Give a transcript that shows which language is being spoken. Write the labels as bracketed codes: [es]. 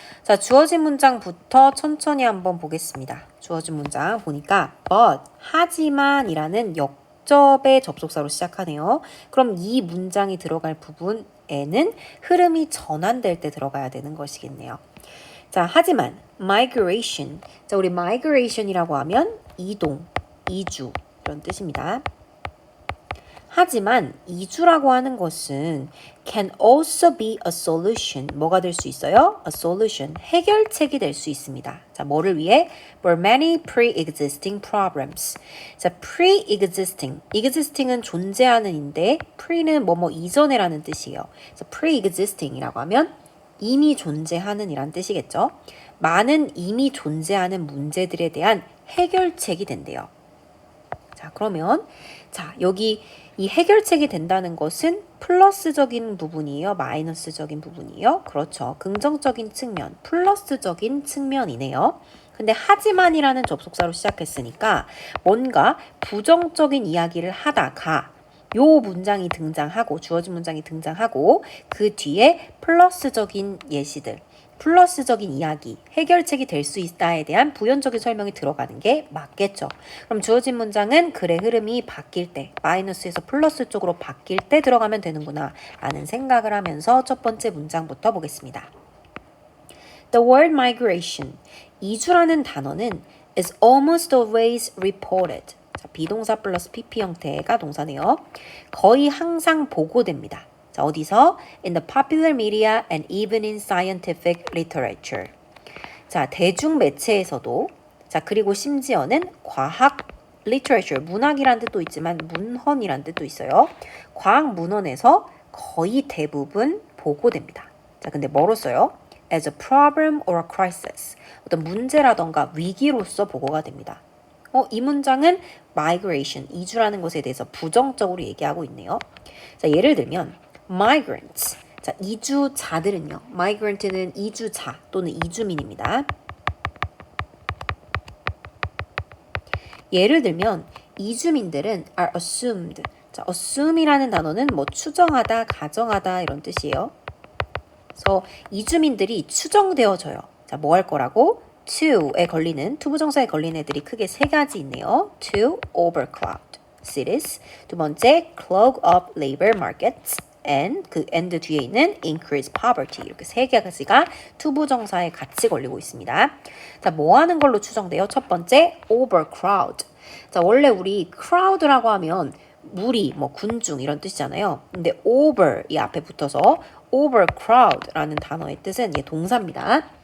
[ko] 자, 주어진 문장부터 천천히 한번 보겠습니다. 주어진 문장 보니까 but, 하지만 이라는 역접의 접속사로 시작하네요. 그럼 이 문장이 들어갈 부분에는 흐름이 전환될 때 들어가야 되는 것이겠네요. 자, 하지만 migration. 자, 우리 migration이라고 하면 이동, 이주 이런 뜻입니다. 하지만 이주라고 하는 것은 can also be a solution. 뭐가 될 수 있어요? A solution. 해결책이 될 수 있습니다. 자, 뭐를 위해? [en] For many pre-existing problems. [ko] 자, pre-existing. existing은 존재하는인데 pre는 뭐뭐 이전에라는 뜻이에요. 그래서 pre-existing이라고 하면 이미 존재하는 이란 뜻이겠죠. 많은 이미 존재하는 문제들에 대한 해결책이 된대요. 자, 그러면 자, 여기 이 해결책이 된다는 것은 플러스적인 부분이에요? 마이너스적인 부분이에요? 그렇죠. 긍정적인 측면, 플러스적인 측면이네요. 근데 하지만이라는 접속사로 시작했으니까 뭔가 부정적인 이야기를 하다가 요 문장이 등장하고 주어진 문장이 등장하고 그 뒤에 플러스적인 예시들, 플러스적인 이야기, 해결책이 될 수 있다에 대한 부연적인 설명이 들어가는 게 맞겠죠. 그럼 주어진 문장은 글의 흐름이 바뀔 때, 마이너스에서 플러스 쪽으로 바뀔 때 들어가면 되는구나 라는 생각을 하면서 첫 번째 문장부터 보겠습니다. [en] The word migration, 이주라는 단어는 is almost always reported. [ko] 자, 비동사 플러스 PP 형태가 동사네요. 거의 항상 보고됩니다. 자, 어디서? [en] In the popular media and even in scientific literature. [ko] 자, 대중 매체에서도 자, 그리고 심지어는 과학 literature, 문학이란 뜻도 있지만 문헌이란 뜻도 있어요. 과학 문헌에서 거의 대부분 보고됩니다. [en] 자, 근데 뭐로 써요? As a problem or a crisis. [ko] 어떤 문제라던가 위기로서 보고가 됩니다. 이 문장은 migration, 이주라는 것에 대해서 부정적으로 얘기하고 있네요. 자, 예를 들면 migrants. 자, 이주자들은요. migrant는 이주자 또는 이주민입니다. 예를 들면 이주민들은 are assumed. 자, assume이라는 단어는 뭐 추정하다, 가정하다 이런 뜻이에요. 그래서 이주민들이 추정되어져요. 자, 뭐 할 거라고? to에 걸리는 투부정사에 걸리는 애들이 크게 세 가지 있네요. [en] to overcrowd cities. 두 번째 clog up labor markets. and 그 and 뒤에 있는 increase poverty. [ko] 이렇게 세 가지가 투부정사에 같이 걸리고 있습니다. 자, 뭐 하는 걸로 추정돼요? 첫 번째 overcrowd. 자, 원래 우리 crowd라고 하면 무리, 뭐 군중 이런 뜻이잖아요. 근데 over 이 앞에 붙어서 overcrowd라는 단어의 뜻은 이게 동사입니다.